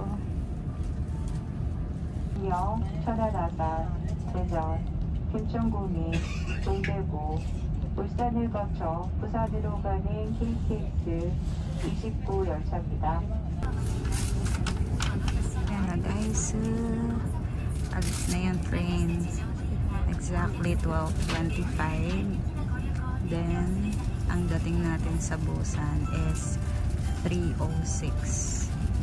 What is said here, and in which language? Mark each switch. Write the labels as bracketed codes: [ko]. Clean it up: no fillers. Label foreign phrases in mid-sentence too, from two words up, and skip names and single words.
[ko] 영, 천안아산, 대전, 김천공이, 동대구, 울산을 거쳐 부산으로 가는 KTX 29 열차입니다. [tl] Ayan na guys, alis na yung train. [en] Exactly 12:25. [tl] Then, ang dating natin sa Busan is 3:06.